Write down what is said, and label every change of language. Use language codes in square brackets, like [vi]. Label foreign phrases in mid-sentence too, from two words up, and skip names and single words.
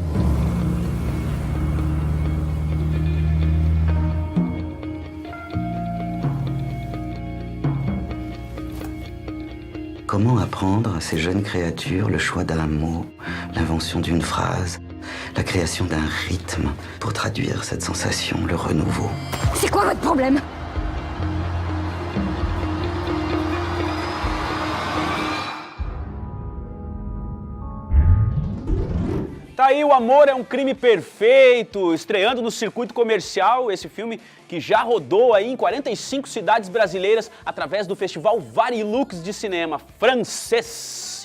[fr] Comment apprendre à ces jeunes créatures le choix d'un mot, l'invention d'une phrase, la création d'un rythme pour traduire cette sensation, le renouveau? C'est quoi votre problème? [pt] Tá aí, O Amor é um Crime Perfeito, estreando no circuito comercial, esse filme que já rodou aí em 45 cidades brasileiras através do festival Varilux de cinema francês.